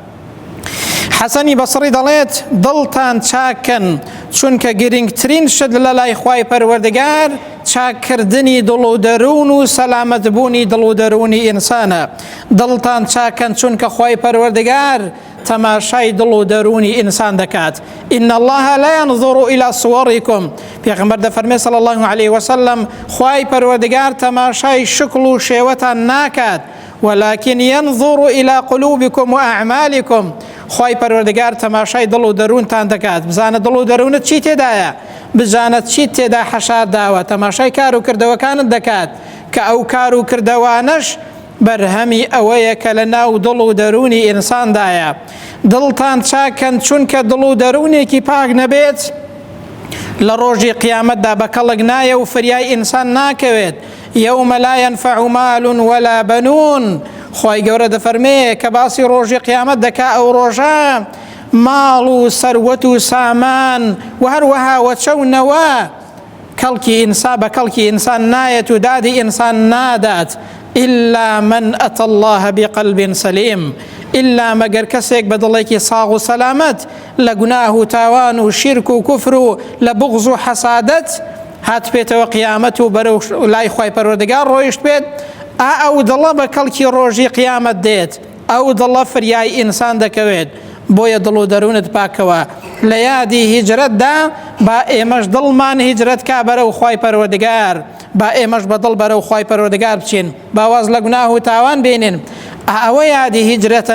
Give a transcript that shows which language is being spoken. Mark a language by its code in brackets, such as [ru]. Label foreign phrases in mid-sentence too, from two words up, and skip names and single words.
[ckb] حەسەنی بەسڕی دەڵێت: دڵتان چاکەن، چونکە گرنگترین شت لە لای خوای پەروەردگار چاککردنی دڵ و دەروون و سەلامەتبوونی دڵ و دەروونی ئینسانە. دڵتان چاکەن، چونکە خوای پەروەردگار تەماشای دڵ و دەروونی ئینسان دەکات. [ar] إن الله لا ينظر إلى صوركم، [ckb] پێغەمبەر دەفەرمێ [ar] صلی الله عليه وسلم، [ckb] خوای پەروەردگار تەماشای شکل و شێوەتان ناکات، [ar] ولكن ينظر إلى قلوبكم وأعمالكم. [ckb] خوای پەروەردگار تەماشای دڵ و دەروونتان دەکات، بزانە دڵ و دەروونت چی تێدایە، بزانە چی تێدا حەشار داوە. تەماشای کار و کردەوەکانت دەکات کە ئەو کار و کردەوانش بەرهەمی ئەوەیە کە لە ناو دڵ و دەروونی ئینساندایە. دڵتان چاکەن، چونکە دڵ و دەروونێکی پاک نەبێت لە ڕۆژی قیامەتدا بە کەڵک نایە و فریای ئینسان ناکەوێت. [ar] یەومە لا ينفع مال ولا بنون. [ckb] خوای گەورە دەفەرمێ کە باسی ڕۆژی قیامەت دەکا، ئەو ڕۆژە ماڵ و سەروەت و سامان و هەروەها وەچەونەوە کەڵکی ئینسان بە کەڵکی ئینسان نایەت و دادی ئینسان نادات. [ar] إلا من أتى الله بقلب سليم، [ckb] إلا مەگەر کەسێک بە دڵێکی ساغ و سەلامەت لە گوناه و تاوان و شیرک و کوفر و لە بغض و حەسادەت هات بێتەوە قیامەت و بەرەو لای خوای پەروەردگار ڕۆیشت بێت، ئەو دڵە بە کەڵکی ڕۆژی قیامەت دێت. ئەو دڵە فریای ئینسان دەکەوێت بۆیە دڵ و دەروونت پاکەوە لە یادی هیجرەتدا با ئێمەش دڵمان هیجرەت کا بەرەو خوای پەروەردگار با ئێمەش بەدڵ بەرەو خوای پەروەردگار بچین باواز لە گوناه و تاوان بێنین ئەوە یادی هیجرەتە